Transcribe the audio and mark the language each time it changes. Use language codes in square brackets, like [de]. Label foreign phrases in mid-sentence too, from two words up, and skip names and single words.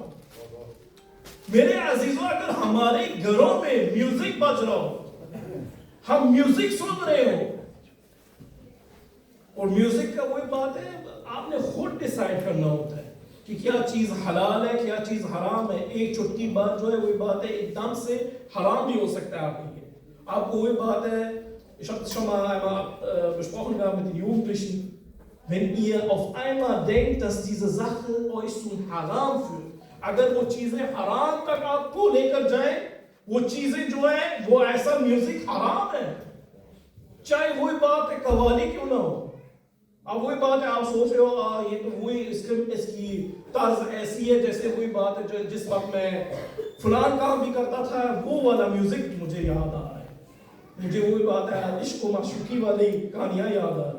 [ur] میرے عزیزوں، اگر ہمارے گھروں میں میوزک بج رہا ہو، ہم میوزک سن رہے ہو، اور میوزک کا وہی بات ہے آپ نے خود ڈیسائیڈ کرنا ہوتا ہے کہ کیا چیز حلال ہے کیا چیز حرام ہے. ایک چھوٹی بات جو ہے وہی بات ہے ایک دم سے حرام بھی ہو سکتا ہے آپ کے لیے. آپ کو وہی بات ہے, [de] ich habe das schon mal einmal besprochen gehabt mit den Jugendlichen, wenn ihr auf einmal denkt, dass diese Sache euch zum Haram führt, [ur] اگر وہ چیزیں حرام تک آپ کو لے کر جائیں, وہ چیزیں جو ہیں وہ ایسا میوزک حرام ہے, چاہے وہی بات ہے قوالی کیوں نہ ہو. اب وہی بات ہے آپ سوچ رہے ہو یہ تو وہی اس کی طرز ایسی ہے جیسے وہی بات ہے جو جس وقت میں فلان کام بھی کرتا تھا وہ والا میوزک مجھے یاد آ رہا ہے, مجھے وہی بات ہے عشق و معشوقی والی کہانیاں یاد آ رہی.